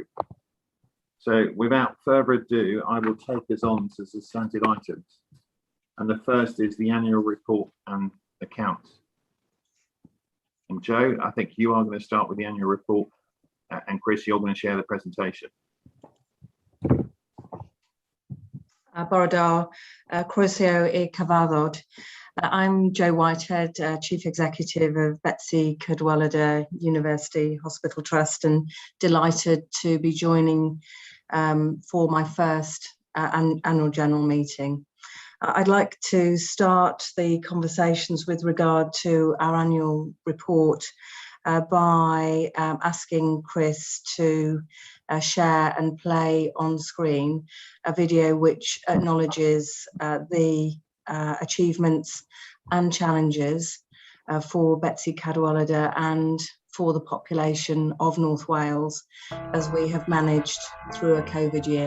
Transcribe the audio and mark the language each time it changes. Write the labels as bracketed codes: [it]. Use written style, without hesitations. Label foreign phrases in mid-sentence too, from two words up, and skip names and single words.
[en] So without further ado, I will take us on to substantive items. And the first is the annual report and accounts. And Joe, I think you are going to start with the annual report, and Chris, you're going to share the presentation. [cy] Bore da croeso I cyfarfod. [en] I'm Joe Whitehead, Chief Executive of Betsy Cadwaladr University Hospital Trust, and delighted to be joining for my first annual general meeting. I'd like to start the conversations with regard to our annual report by asking Chris to share and play on screen a video which acknowledges the achievements and challenges for Betsy Cadwaladr and for the population of North Wales as we have managed through a COVID year.